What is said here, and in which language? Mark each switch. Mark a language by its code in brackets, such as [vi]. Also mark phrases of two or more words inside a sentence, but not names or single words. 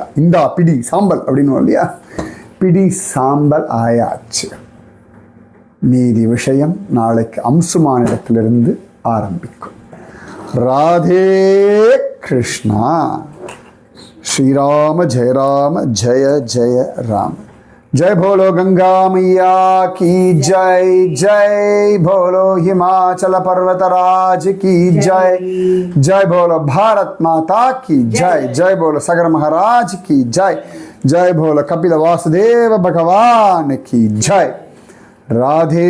[ta] இந்தா பிடி சாம்பல் அப்படின்னு இல்லையா, பிடி சாம்பல் ஆயாச்சு. மீதி விஷயம் நாளைக்கு அம்சுமானிடத்திலிருந்து ஆரம்பிக்கும். ராதே கிருஷ்ணா. [sa] ஸ்ரீராம ஜெய ராம ஜெய ஜெய ராம. [hi] जय बोलो गंगा मैया की जय. जय बोलो हिमाचल पर्वतराज की जय. जय बोलो भारत माता की जय. जय बोलो सगर महाराज की जय. जय बोलो कपिल वासुदेव भगवान की जय.